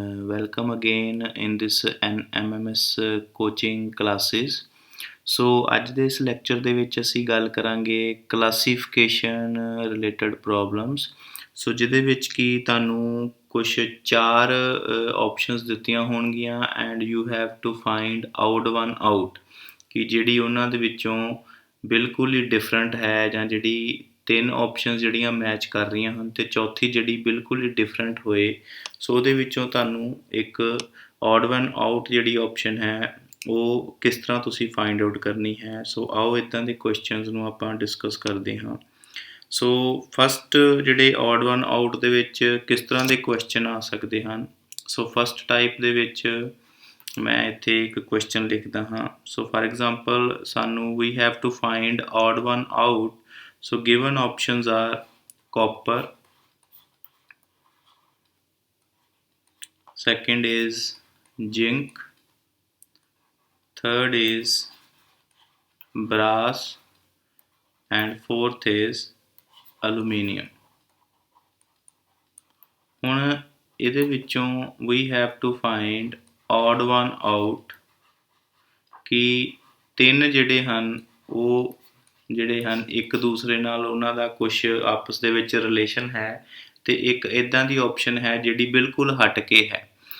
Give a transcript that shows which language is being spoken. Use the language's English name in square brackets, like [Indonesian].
[English] Welcome again in this MMS coaching classes. [Punjabi] ਸੋ ਅੱਜ ਦੇ ਇਸ ਲੈਕਚਰ ਦੇ ਵਿੱਚ ਅਸੀਂ ਗੱਲ ਕਰਾਂਗੇ ਕਲਾਸੀਫਿਕੇਸ਼ਨ ਰਿਲੇਟਡ ਪ੍ਰੋਬਲਮਸ। ਸੋ ਜਿਹਦੇ ਵਿੱਚ ਕਿ ਤੁਹਾਨੂੰ ਕੁਛ ਚਾਰ ਆਪਸ਼ਨਸ ਦਿੱਤੀਆਂ ਹੋਣਗੀਆਂ [English] and you have to find out one out [Punjabi] ਕਿ ਜਿਹੜੀ ਉਹਨਾਂ ਦੇ ਵਿੱਚੋਂ ਬਿਲਕੁਲ ਹੀ ਡਿਫਰੈਂਟ ਹੈ ਜਾਂ ਜਿਹੜੀ ਤਿੰਨ ਆਪਸ਼ਨਸ ਜਿਹੜੀਆਂ ਮੈਚ ਕਰ ਰਹੀਆਂ ਹਨ ਅਤੇ ਚੌਥੀ ਜਿਹੜੀ ਬਿਲਕੁਲ ਹੀ ਡਿਫਰੈਂਟ ਹੋਏ। ਸੋ ਉਹਦੇ ਵਿੱਚੋਂ ਤੁਹਾਨੂੰ ਇੱਕ ਔਡ ਵਨ ਆਊਟ ਜਿਹੜੀ ਆਪਸ਼ਨ ਹੈ ਉਹ ਕਿਸ ਤਰ੍ਹਾਂ ਤੁਸੀਂ ਫਾਈਂਡ ਆਊਟ ਕਰਨੀ ਹੈ। ਸੋ ਆਓ ਇੱਦਾਂ ਦੇ ਕੁਐਸਚਨਸ ਨੂੰ ਆਪਾਂ ਡਿਸਕਸ ਕਰਦੇ ਹਾਂ। ਸੋ ਫਸਟ ਜਿਹੜੇ ਔਡ ਵਨ ਆਊਟ ਦੇ ਵਿੱਚ ਕਿਸ ਤਰ੍ਹਾਂ ਦੇ ਕੁਐਸਚਨ ਆ ਸਕਦੇ ਹਨ। ਸੋ ਫਸਟ ਟਾਈਪ ਦੇ ਵਿੱਚ ਮੈਂ ਇੱਥੇ ਇੱਕ ਕੁਐਸਚਨ ਲਿਖਦਾ ਹਾਂ। [English] So for example ਸਾਨੂੰ we have to find odd one out. So given options are copper, second is zinc, third is brass and fourth is aluminium। [Punjabi] ਹੁਣ ਇਹਦੇ ਵਿੱਚੋਂ [English] we have to find odd one out [Punjabi] ਕਿ ਤਿੰਨ ਜਿਹੜੇ ਹਨ ਉਹ ਜਿਹੜੇ ਹਨ ਇੱਕ ਦੂਸਰੇ ਨਾਲ ਉਹਨਾਂ ਦਾ ਕੁਛ ਆਪਸ ਦੇ ਵਿੱਚ ਰਿਲੇਸ਼ਨ ਹੈ ਅਤੇ ਇੱਕ ਇੱਦਾਂ ਦੀ ਆਪਸ਼ਨ ਹੈ ਜਿਹੜੀ ਬਿਲਕੁਲ ਹਟ ਕੇ ਹੈ।